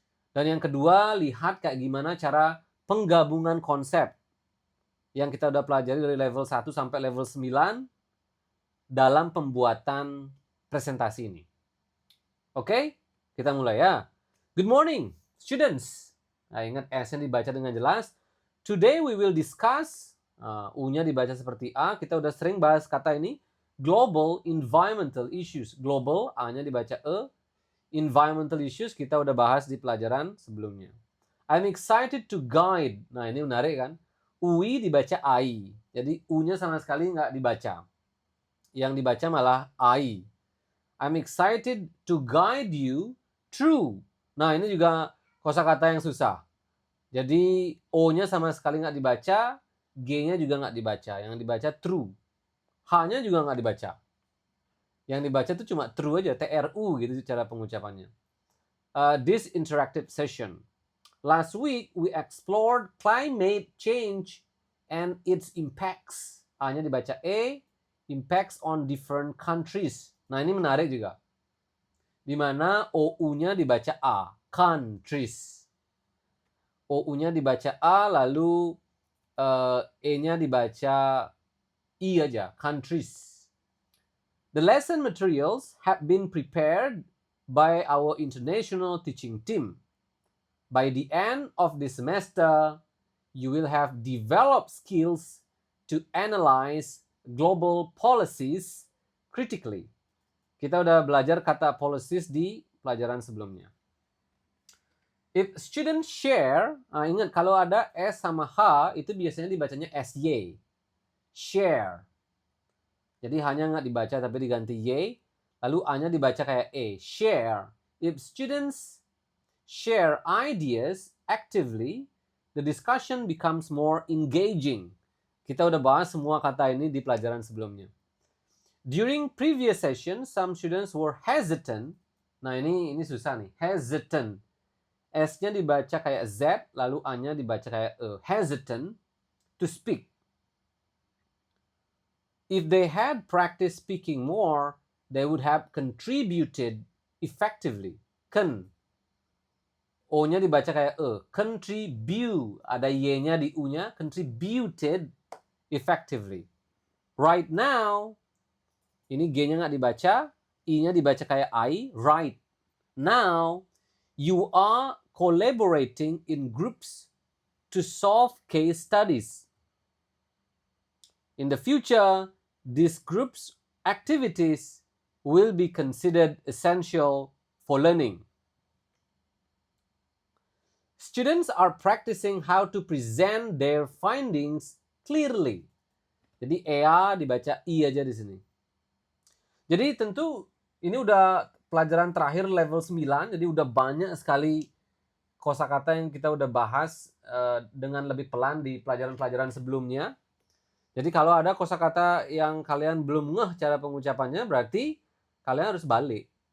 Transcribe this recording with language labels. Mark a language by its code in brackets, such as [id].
[id] Dan yang kedua, lihat kayak gimana cara penggabungan konsep yang kita udah pelajari dari level 1 sampai level 9 dalam pembuatan presentasi ini. Oke, kita mulai ya. [en] Good morning, students. [id] Nah, ingat S-nya dibaca dengan jelas. [en] Today we will discuss, [id] U-nya dibaca seperti A. Kita udah sering bahas kata ini. [en] Global environmental issues. [id] Global, A-nya dibaca E. Environmental issues kita udah bahas di pelajaran sebelumnya. [en] I'm excited to guide. [id] Nah, ini menarik kan? UI dibaca AI. Jadi U-nya sama sekali nggak dibaca. Yang dibaca malah AI. [en] I'm excited to guide you through. [id] Nah, ini juga kosakata yang susah. Jadi O-nya sama sekali nggak dibaca, G-nya juga nggak dibaca. Yang dibaca through. H-nya juga nggak dibaca. Yang dibaca itu cuma true aja, TRU gitu cara pengucapannya. [en] This interactive session. Last week we explored climate change and its impacts. [id] A-nya dibaca E, [en] impacts on different countries. [id] Nah, ini menarik juga. Di mana OU-nya dibaca A, countries. OU-nya dibaca A, lalu E-nya dibaca I aja, countries. [en] The lesson materials have been prepared by our international teaching team. By the end of this semester, you will have developed skills to analyze global policies critically. [id] Kita udah belajar kata policies di pelajaran sebelumnya. [en] If students share, [id] ingat kalau ada S sama H, itu biasanya dibacanya SY. Share. Jadi hanya nggak dibaca tapi diganti Y. Lalu A-nya dibaca kayak E. Share. [en] If students share ideas actively, the discussion becomes more engaging. [id] Kita udah bahas semua kata ini di pelajaran sebelumnya. [en] During previous session, some students were hesitant. [id] Nah, ini susah nih. Hesitant. S-nya dibaca kayak Z, lalu A-nya dibaca kayak E. [en] Hesitant to speak. If they had practiced speaking more, they would have contributed effectively. [id] O-nya dibaca kayak E. Contribute. Ada Y-nya di U-nya. [en] Contributed effectively. Right now, [id] ini G-nya nggak dibaca. I-nya dibaca kayak I. [en] Right now, you are collaborating in groups to solve case studies. In the future, these groups' activities will be considered essential for learning. Students are practicing how to present their findings clearly. [id] Jadi EA dibaca I aja di sini. Jadi tentu ini udah pelajaran terakhir level 9, jadi udah banyak sekali kosakata yang kita udah bahas dengan lebih pelan di pelajaran-pelajaran sebelumnya. Jadi kalau ada kosakata yang kalian belum ngeh cara pengucapannya, berarti kalian harus balik.